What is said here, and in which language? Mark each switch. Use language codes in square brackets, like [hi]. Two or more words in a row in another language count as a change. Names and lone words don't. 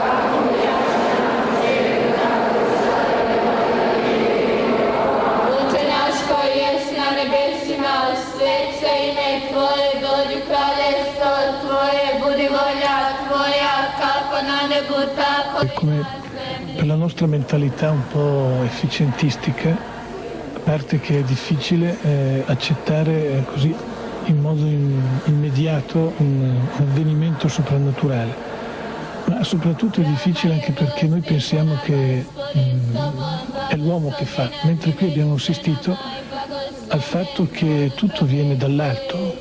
[hr] Oče naš koji jesi na nebesima, svet se ime Tvoje, dođi kraljestvo Tvoje, budi volja Tvoja, kako na nebu, tako [it] e come per la nostra mentalità un po' efficientistica, a parte che è difficile accettare così in modo immediato un avvenimento soprannaturale, ma soprattutto è difficile anche perché noi pensiamo che è l'uomo che fa, mentre qui abbiamo assistito al fatto che tutto viene dall'alto.